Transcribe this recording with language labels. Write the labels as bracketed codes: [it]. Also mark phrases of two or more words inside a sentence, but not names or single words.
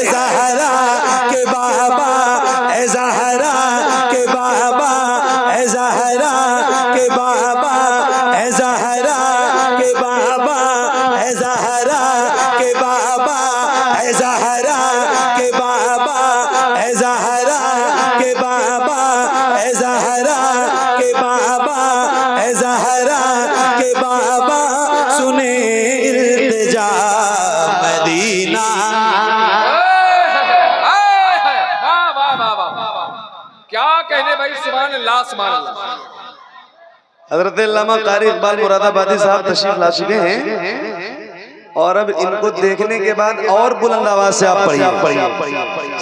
[hi] जहरा के बाबा, ए जहरा के बाबा, ए जहरा के बाबा, ए जहरा के बाबा, ए जहरा के बाबा, ए जहरा के बाबा, ए जहरा के बाबा, ए जहरा के बाबा, ए जहरा के बाबा, सुने इल्तिजा मदीना। वाह वाह वाह वाह, क्या कहने भाई, [ar] سبحان الله سبحان الله. [hi] हज़रत अल्लामा कारी इकबाल मुरादाबादी साहब तशरीफ ला चुके हैं और अब इनको देखने के बाद और बुलंद आवाज से आप पढ़िए।